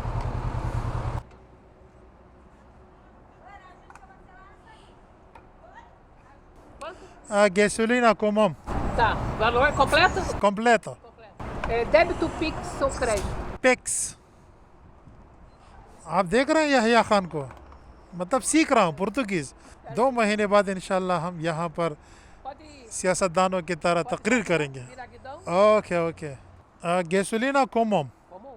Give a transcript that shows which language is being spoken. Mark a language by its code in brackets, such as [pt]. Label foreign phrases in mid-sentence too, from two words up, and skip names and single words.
[pt] A gasolina como? Tá. Valor completo? Completo. Completo. Débito, Pix ou crédito? पिक्स। [ur] آپ دیکھ رہے ہیں یحییٰ خان کو، مطلب سیکھ رہا ہوں پرتگیز. 2 مہینے بعد ان شاء اللہ ہم یہاں پر [pt] Pode ir. [ur] سیاستدانوں کی طرح تقریر کریں گے. [pt] Viraguidão? [en] ok ok. [pt] gasolina comum. Comum?